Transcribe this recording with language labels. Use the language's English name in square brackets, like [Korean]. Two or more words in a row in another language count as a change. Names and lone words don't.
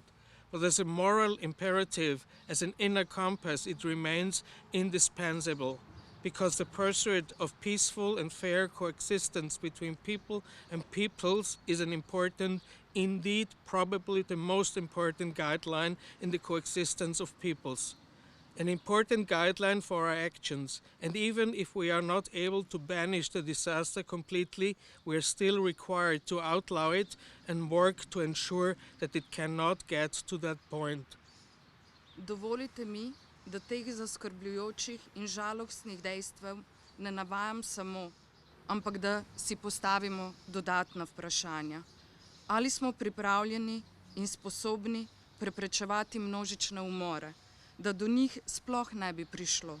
[English] But as a moral imperative, as an inner compass, it remains indispensable, because the pursuit of peaceful and fair coexistence between people and peoples is an important, indeed probably the most important guideline in the coexistence of peoples. An important guideline for our actions, and even if we are not able to banish the disaster completely, we are still required to outlaw it and work to ensure that it cannot get to that point. [Slovenian] Dovolite mi, da teh zaskrbljujočih in žalostnih dejstev ne navajam samo, ampak da si postavimo dodatna vprašanja. Ali smo pripravljeni in sposobni preprečevati množične umore, da do njih sploh ne bi prišlo?